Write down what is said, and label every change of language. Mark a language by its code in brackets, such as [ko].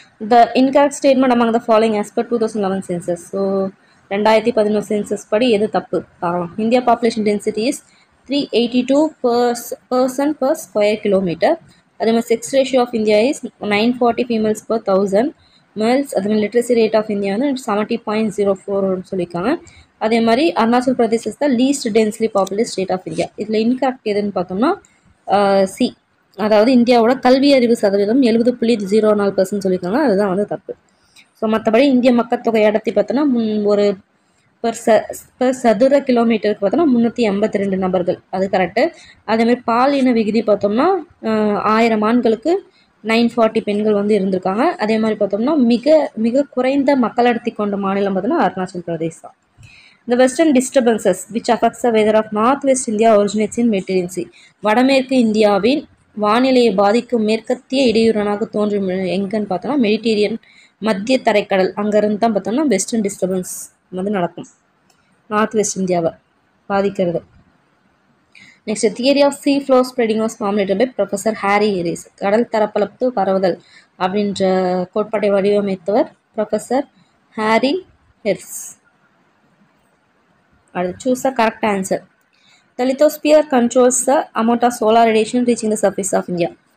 [en] The incorrect statement among the following as per 2011 census. [ta] So 2011 census படி எது தப்பு பார்க்கலாம். [en] India population density is 382 person per square kilometer. [ta] அதே மாதிரி [en] Sex ratio of India is 940 females per 1000 males. [ta] அதே மாதிரி [en] literacy rate of India [ta] வந்து 70.04 சொல்லியிருக்காங்க. அதே மாதிரி [en] Arunachal Pradesh is the least densely popular state of India. [ta] இதில் இன்கரெக்ட் எதுன்னு பார்த்தோம்னா சி, அதாவது இந்தியாவோட கல்வி அறிவு சதவீதம் 70.04% சொல்லியிருக்காங்க, அதுதான் வந்து தப்பு. ஸோ மற்றபடி இந்திய மக்கள் தொகை அடர்த்தி பார்த்தோன்னா ஒரு பெர் சதுர கிலோமீட்டருக்கு பார்த்தோன்னா 382 நபர்கள், அது கரெக்டு. அதேமாதிரி பால் இன விகுதி பார்த்தோம்னா 1000 ஆண்களுக்கு 940 பெண்கள் வந்து இருந்திருக்காங்க. அதே மாதிரி பார்த்தோம்னா மிக மிக குறைந்த மக்கள் அடர்த்தி கொண்ட மாநிலம் பார்த்தோன்னா அருணாச்சல் பிரதேஷ் தான். [en] The western disturbances which affects the weather of northwest India originates in Mediterranean Sea. [ta] வடமேற்கு இந்தியாவின் வானிலையை பாதிக்கும் மேற்கத்திய இடையூறாக தோன்றும் எங்கன்னு பார்த்தோம்னா மெடிட்டேரியன் மத்திய தரைக்கடல், அங்கேருந்து தான் பார்த்தோம்னா வெஸ்டர்ன் டிஸ்டர்பன்ஸ் வந்து நடக்கும், நார்த் வெஸ்ட் இந்தியாவை பாதிக்கிறது. [en] Next theory of sea floor spreading was formulated by professor Harry Hess. [ta] கடல் தரப்பளப்பு பரவுதல் அப்படின்ற கோட்பாட்டை வடிவமைத்தவர் professor Harry Harris. [en] Choose the correct answer. The lithosphere controls the amount of solar radiation reaching the surface of India.